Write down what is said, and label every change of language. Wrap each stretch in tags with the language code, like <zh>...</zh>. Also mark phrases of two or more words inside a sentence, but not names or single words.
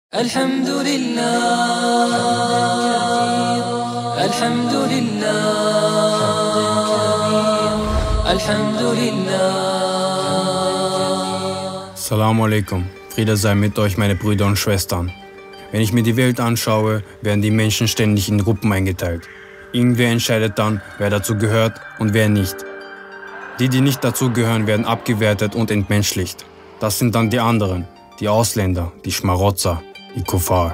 <ar>الحمد لله الحمد لله الحمد لله. السلام عليكم.</ar> <de>Friede sei mit euch, meine Brüder und Schwestern. Wenn ich mir die Welt anschaue, werden die Menschen ständig in Gruppen eingeteilt. Irgendwer entscheidet dann, wer dazu gehört und wer nicht. Die nicht dazu gehören, werden abgewertet und entmenschlicht. Das sind dann die anderen, die Ausländer, die Schmarotzer, die Kuffar.</de>